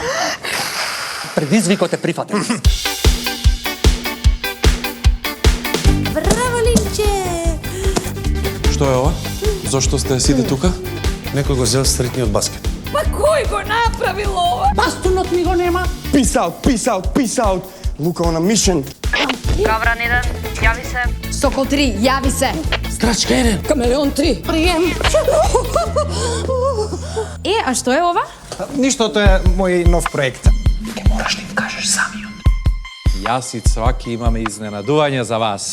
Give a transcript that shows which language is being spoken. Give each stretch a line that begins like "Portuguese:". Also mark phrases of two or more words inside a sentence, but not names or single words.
Macedonian: Предизвикот е прифатен. Браво, Линче! Што е ова? Зошто сте сите тука? Некој го зел стритниот баскет. Па кој го направил ова? Бастунот ми го нема.
English: Peace out. Лука on a mission.
Macedonian: Гавран 1, јави се. Сокол 3, јави се. Страчка 1. Камелеон 3. Прием. А што е ова? Ништо, тоа е мој нов проект. Јас и Цваки имаме изненадување за вас.